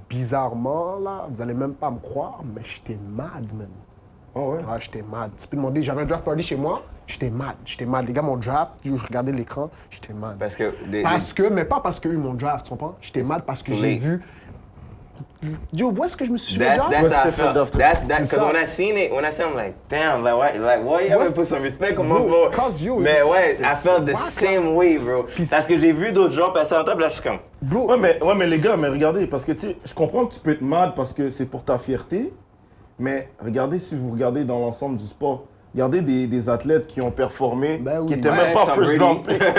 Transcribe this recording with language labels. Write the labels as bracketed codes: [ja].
[fr] Bizarrement, là, vous allez même pas me croire, mais j'étais mad, man. Oh ouais? Ouais, j'étais mad. Tu peux demander, j'avais un draft party chez moi, j'étais mad. Les gars m'ont draft, je regardais l'écran, j'étais mad. Mais pas parce qu'eux m'ont draft, tu comprends? J'étais mad parce que j'ai vu. Yo, où est-ce que je me suis fait draft? [en] That's how I felt. Because when I seen it, I'm like, damn, why you haven't put some respect on my boy? [fr] Mais ouais, [en] I felt the same way, bro. [fr] Parce que j'ai vu d'autres gens passer en top, là, je suis comme... Bro. Ouais, mais les gars, mais regardez, parce que tu sais, je comprends que tu peux être mad parce que c'est pour ta fierté, mais regardez, si vous regardez dans l'ensemble du sport, regardez des athlètes qui ont performé, qui n'étaient même pas first round pick.